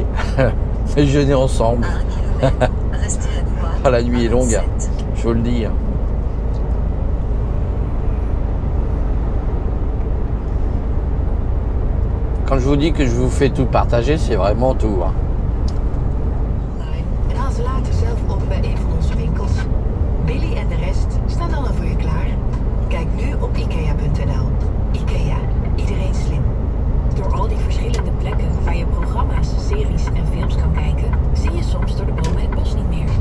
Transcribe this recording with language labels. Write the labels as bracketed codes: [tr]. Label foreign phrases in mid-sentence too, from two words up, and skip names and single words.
[fr] Déjeuner ensemble. 1 kilomètre. Restez à droite. Ah, la nuit est longue, 27. je vous le dis. Quand je vous dis que je vous fais tout partager, c'est vraiment tout. Hein. [nl] Online en haal ze later zelf op bij een van onze winkels. Billy en de rest staan dan al voor je klaar. Kijk nu op ikea.nl. Ikea, iedereen slim. Door al die verschillende plekken waar je programma's, series en films kan kijken, zie je soms door de bomen het bos niet meer.